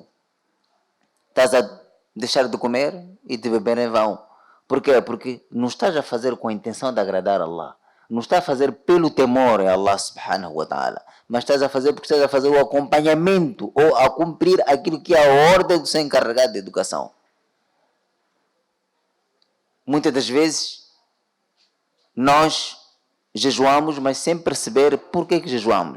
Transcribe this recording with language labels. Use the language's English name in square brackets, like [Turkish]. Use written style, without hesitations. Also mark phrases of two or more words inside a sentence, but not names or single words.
[Portuguese] Estás a deixar de comer e de beber em vão. Por quê? Porque não estás a fazer com a intenção de agradar a Allah. Não estás a fazer pelo temor a [Arabic] الله سبحانه وتعالى, [Portuguese] mas estás a fazer porque estás a fazer o acompanhamento ou a cumprir aquilo que é a ordem do seu encarregado de educação. Muitas das vezes nós jejuamos, mas sem perceber por que jejuamos.